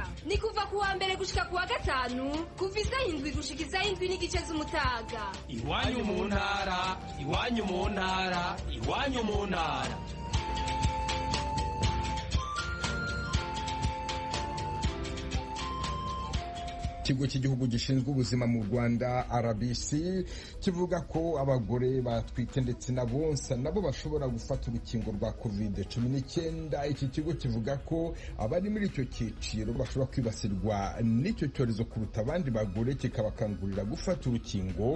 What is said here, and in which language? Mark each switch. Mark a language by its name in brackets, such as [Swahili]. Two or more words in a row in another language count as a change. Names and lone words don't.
[Rundi] Ni kuva ku wa mbere gushika ku wa gatanu kuva isaha 7 gushika isaha 7 n'igice z'umutaga. Iwanyu mu ntara, iwanyu mu ntara, iwanyu mu ntara. [Kinyarwanda] Ikigo cy'igihugu gishinzwe ubuzima mu Rwanda RBC kivuga ko abagore batwite ndetse na bonsa nabo bashobora gufata urukingo rwa COVID-19. Iki kigo kivuga ko abari muri icyo cyiciro bashobora kwibasirwa n'icyo cyorezo kuruta abandi bagore, kikabakangurira gufata urukingo.